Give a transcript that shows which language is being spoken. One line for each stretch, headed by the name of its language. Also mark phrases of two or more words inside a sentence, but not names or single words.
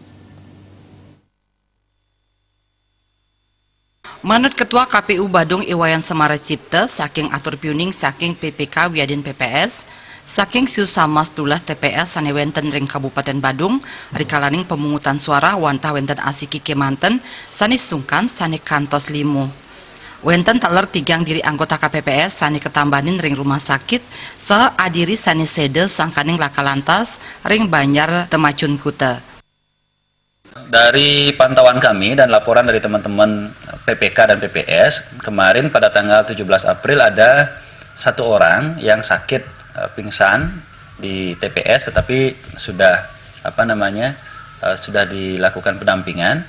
Indonesian: Menurut Ketua
Balinese: KPU Badung Iwayan Semara Cipta, saking atur piuning saking PPK Wiadin PPS, saking siusamas 12 TPS sane wenten ring Kabupaten Badung, rikalaning
Indonesian: pemungutan suara
Balinese: wantah wenten asiki kemanten, sane sungkan sane kantos limu. Wenten taler tigang diri anggota KPPS sane ketambanin ring
Indonesian: rumah sakit,
Balinese: adiri sane sede sangkaning lakalantas ring Banjar Temacun Kuta.
Indonesian: Dari pantauan kami dan laporan dari teman-teman PPK dan PPS, kemarin pada tanggal 17 April ada satu orang yang sakit pingsan di TPS, tetapi sudah sudah dilakukan pendampingan.